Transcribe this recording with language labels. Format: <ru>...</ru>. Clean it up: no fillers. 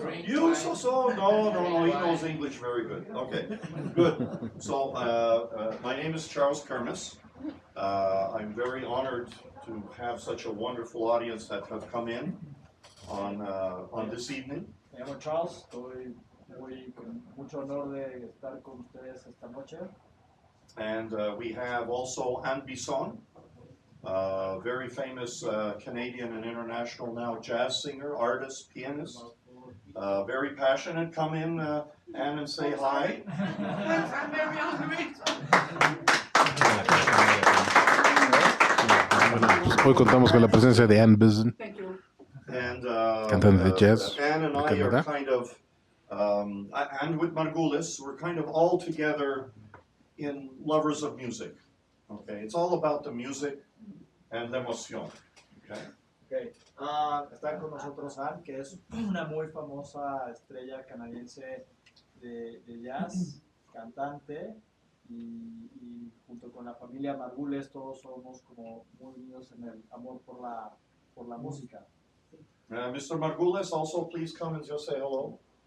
<en>You, no, he knows English very good. Okay, good. So, my name is Charles Kirmuss. I'm very honored to have such a wonderful audience that have come in on this evening.</en> <es>Me llamo Charles, estoy con mucho honor de estar con ustedes esta noche.</es> <en>And we have also Anne Bisson, very famous Canadian and international now jazz singer, artist, pianist, very passionate. Come in, Anne, and say hi. I'm very hungry.</en> <es>Hoy contamos con la presencia de Anne Bisson,</es> <en>And</en> <es>cantante de jazz.</es> <en>Anne and I are kind of, and with Margules, we're kind of all together in lovers of music. Okay, it's all about the music and la emoción. Okay. Okay.</en> <es>Está con nosotros Anne, que es una muy famosa estrella canadiense de jazz, cantante, y junto con la familia Margules todos somos como muy unidos en el amor por la música.</es> <en>Mr. Margules, also please come and just say hello.</en>